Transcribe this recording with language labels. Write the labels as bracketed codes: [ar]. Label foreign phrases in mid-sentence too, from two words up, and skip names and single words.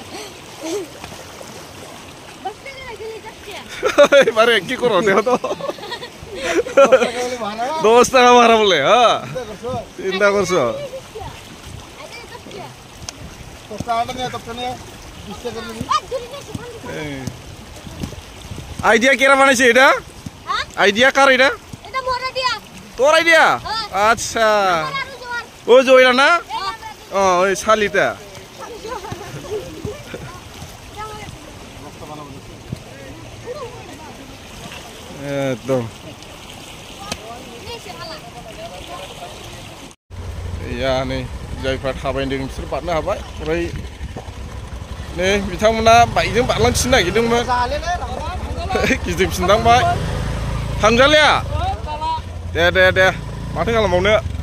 [bn] এবারে কি করো দেখো তো 10 টাকা ভাড়া বলে হ্যাঁ চিন্তা করছো আইডিয়া কেরা বানাইছে এটা আইডিয়া কার এটা তোর আইডিয়া আচ্ছা ওই যে ওইটা না ওই শালিটা [brx] একদম या नै जायफ्रा थाबायदों बिसोर बारनो हाबाय ओमफ्राय नै बिथांमोना बाइकजों बारलांफिननो नागिरदोंमोन गिदिंफिननांबाय थांजालिया दे माथो खालामबावनो